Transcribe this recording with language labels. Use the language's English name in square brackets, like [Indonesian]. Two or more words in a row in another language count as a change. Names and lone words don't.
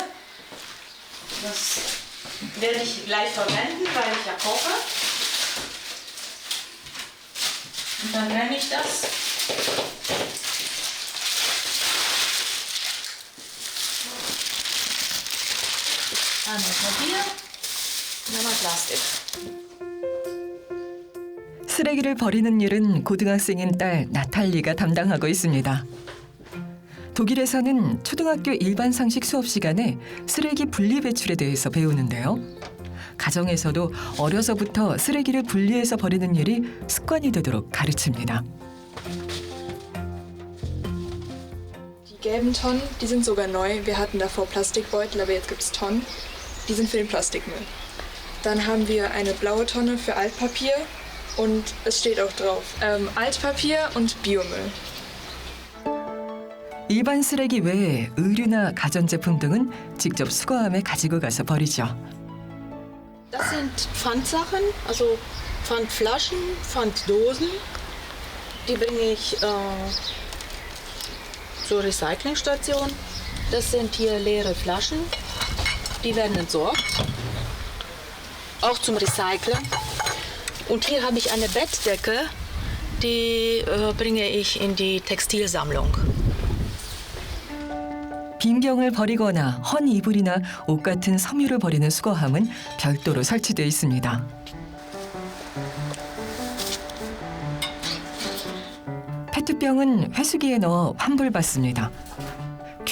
[German] Das werde ich gleich verwenden, weil ich ja koche. Und dann trenne ich das. Einmal Papier und einmal Plastik. [Korean] 쓰레기를 버리는 일은 고등학생인 딸 나탈리가 담당하고 있습니다. 독일에서는 초등학교 일반 상식 수업 시간에 쓰레기 분리 배출에 대해서 배우는데요. 가정에서도 어려서부터 쓰레기를 분리해서 버리는 일이 습관이 되도록 가르칩니다. [German] Die gelben Tonnen, die sind sogar neu. Wir hatten davor Plastikbeutel, aber jetzt gibt es Tonnen. Die sind für den Plastikmüll. Dann haben wir eine blaue Tonne für Altpapier und es steht auch drauf, Altpapier und Biomüll. [Korean] 일반 쓰레기 외에 의류나 가전제품 등은 직접 수거함에 가지고 가서 버리죠. [German] Das sind Pfandsachen, also Pfandflaschen, Pfanddosen. Die bringe ich zur Recyclingstation. Das sind hier leere Flaschen. Die werden entsorgt. Auch zum Recyceln. Und hier habe ich eine Bettdecke. Die bringe ich in die Textilsammlung. [Korean] 빈경을 버리거나 헌 이불이나 옷 같은 섬유를 버리는 수거함은 별도로 설치되어 있습니다. 페트병은 회수기에 넣어 환불받습니다.